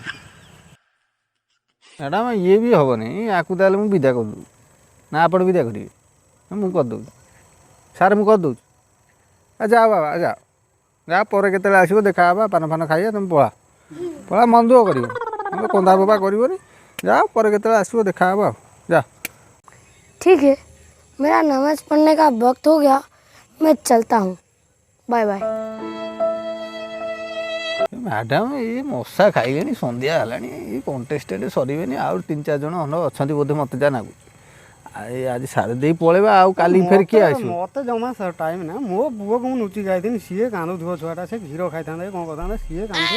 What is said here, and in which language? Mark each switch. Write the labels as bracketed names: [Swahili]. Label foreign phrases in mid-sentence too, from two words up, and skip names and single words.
[Odia] ମ୍ୟାଡ଼ାମ ଇଏ ବି ହେବନି, ଆକୁ ତାହେଲେ ମୁଁ ବିଦା କରିଦେଉଛି। ନା ଆପଣ ବିଦା କରିବେ? ମୁଁ କରିଦେଉଛି ସାର୍, ମୁଁ କରିଦେଉଛି। ଯାଅ ବାବା ଯାଅ, ଯାଅ, ପରେ କେତେବେଳେ ଆସିବ ଦେଖା ହେବା, ପାନ ଫାନ ଖାଇବା। ତମେ ପଳା ପଳା, ମନ ଦୁଃଖ କରିବ, କନ୍ଦା ବୋବା କରିବନି। ଯାଅ, ପରେ କେତେବେଳେ ଆସିବ ଦେଖା ହେବା ଆଉ। ଯାଅ। [Hindi] ठीक है, मेरा नमाज पढ़ने का वक्त हो गया, मैं चलता हूँ। [English] bye bye. [Odia] ମ୍ୟାଡ଼ାମ ଏଇ ମଶା ଖାଇଲେଣି, ସନ୍ଧ୍ୟା ହେଲାଣି, ଏଇ କଣ୍ଟେଷ୍ଟେଡ଼ ସରିବେନି। ଆଉ 3-4 ଜଣ ଖଣ୍ଡ ଅଛନ୍ତି ବୋଧେ, ମୋତେ ଯାହା ଲାଗୁଛି। ଆଜି ସାରି ଦେଇ ପଳେଇବା, ଆଉ କାଲି ଫେର କିଏ ଆସିବ? ମୋତେ ଜମା ଟାଇମ୍ ନାହିଁ। ମୋ ପୁଅକୁ ମୁଁ ଲୁଚି ଯାଇଥିଲି, ସିଏ କାନ୍ଦୁଥିବ ଛୁଆଟା, ସେ କ୍ଷୀର ଖାଇଥାନ୍ତା କ'ଣ କରିଥାନ୍ତା, ସିଏ କାନ୍ଦୁଥିବ।